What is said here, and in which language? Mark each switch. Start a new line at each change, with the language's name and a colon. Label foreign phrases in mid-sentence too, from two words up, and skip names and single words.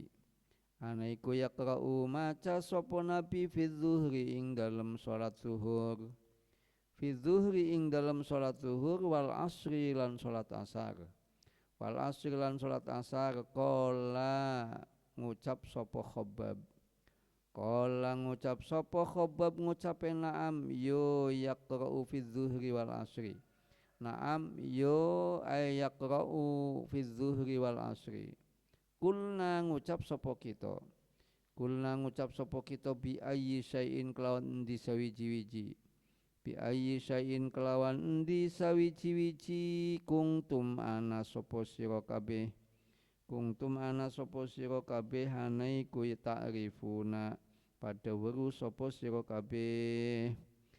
Javanese: Anaiku yaqra'u maca sapa nabi
Arabic: في الظهر
Javanese: ing dalem salat zuhur.
Arabic: في الظهر
Javanese: ing dalem salat zuhur
Arabic: والعصر
Javanese: lan salat asar.
Arabic: والعصر
Javanese: lan salat asar qala ngucap sapa Khabbab.
Arabic: Qala
Javanese: ngucap sapa Khabbab ngucape
Arabic: na'am yo يقرأ في الظهر والعصر. Na'am yo ay يقرأ في الظهر والعصر.
Javanese: Kulna ngucap sapa kita. Kulna ngucap sapa kita
Arabic: بأي شيء
Javanese: kelawan endi sawiji-wiji.
Arabic: بأي شيء
Javanese: kelawan endi sawiji-wiji kungtum ana sapa sira kabeh. Kungtum ana sapa sira kabeh hanaiku ta'rifuna pada weru sapa sira kabeh.